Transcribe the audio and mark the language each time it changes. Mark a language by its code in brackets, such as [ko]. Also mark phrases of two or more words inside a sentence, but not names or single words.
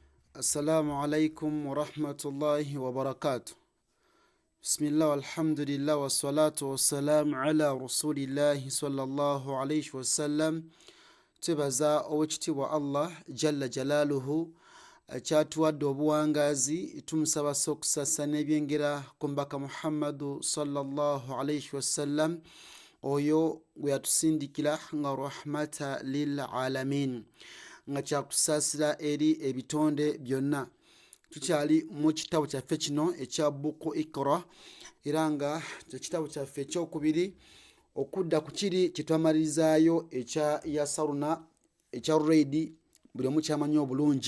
[ar] السلام عليكم ورحمة الله وبركاته. بسم الله والحمد لله والصلاة والسلام على رسول الله صلى الله عليه وسلم. [lg] Tubaza owekitiibwa Allah [ar] جل جلاله [lg] akyatuwadde obuwangazi, tumusaba okusasa n'ebyengera ku mbaka Muhammadu [ar] صلى الله عليه وسلم, [lg] oyo gwe yatusindikira nga [ar] رحمة للعالمين, [lg] nga kyakusaasira eri ebitonde byonna. Tukyali mu kitabo kyaffe kino ekya buku Iqra, era nga ekitabo kyaffe ekyokubiri okudda ku kiri kyetwamalirizayo ekya yasaruna ekya reidi, buli omu kyamanyi obulungi.